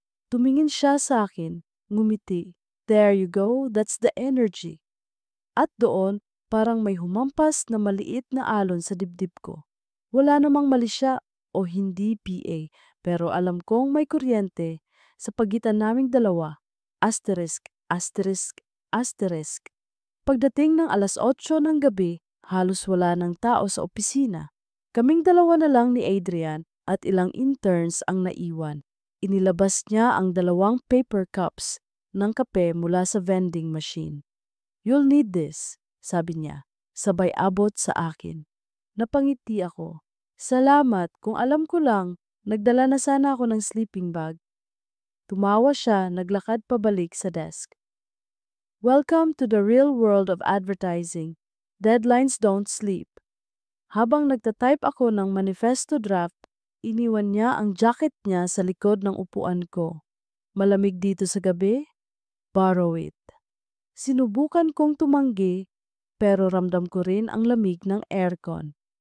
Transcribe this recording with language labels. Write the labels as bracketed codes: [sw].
[tl] Tumingin siya sa akin, ngumiti. [en] There you go, that's the energy. [tl] At doon, parang may humampas na maliit na alon sa dibdib ko. Wala namang mali siya o hindi PA, pero alam kong may kuryente sa pagitan naming dalawa. asterisk, asterisk, asterisk. Pagdating ng 8:00 ng gabi, halos wala ng tao sa opisina. Kaming dalawa na lang ni Adrian at ilang interns ang naiwan. Inilabas niya ang 2 paper cups ng kape mula sa vending machine. [en] "You'll need this," [tl] sabi niya, sabay abot sa akin. Napangiti ako. "Salamat, kung alam ko lang, nagdala na sana ako ng sleeping bag." Tumawa siya, naglakad pabalik sa desk. [en] "Welcome to the real world of advertising. Deadlines don't sleep." [tl] Habang nagtatype ako ng manifesto draft, iniwan niya ang jacket niya sa likod ng upuan ko. "Malamig dito sa gabi? [en] Borrow it." [tl] Sinubukan kong tumanggi, pero ramdam ko rin ang lamig ng aircon.